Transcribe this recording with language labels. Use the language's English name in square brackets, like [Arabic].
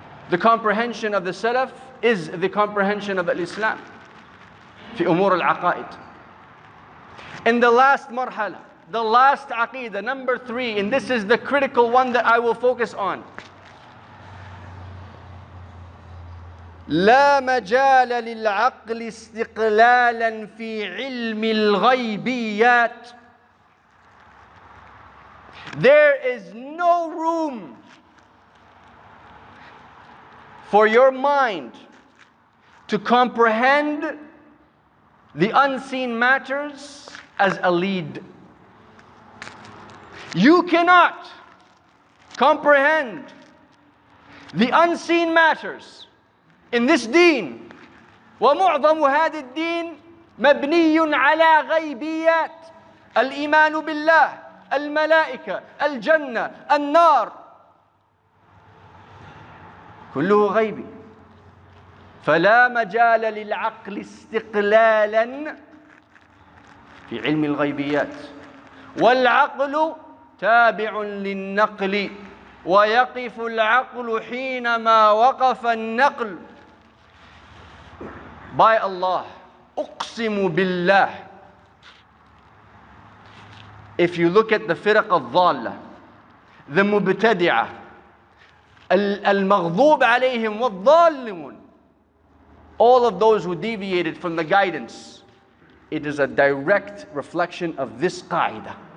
[English] The comprehension of the Salaf is the comprehension of Al-Islam fi umur al-aqaid. In the last marhala, the last aqidah, number 3, and this is the critical one that I will focus on. [Arabic] لا مجال للعقل استقلالا في علم الغيبيات. [English] There is no room for your mind to comprehend the unseen matters as a lead. You cannot comprehend the unseen matters in this deen. [Arabic] ومعظم هذا الدين مبني على غيبيات. الإيمان بالله، الملائكة، الجنة، النار، كله غيبي. فلا مجال للعقل استقلالا في علم الغيبيات. والعقل تابع للنقل، ويقف العقل حينما وقف النقل. [English] By Allah, [Arabic] أقسم بالله, [English] if you look at the [Arabic] فرق الضالة, [English] the مبتدعة, [Arabic] المغضوب عليهم والضالون, [English] all of those who deviated from the guidance, it is a direct reflection of this qaida.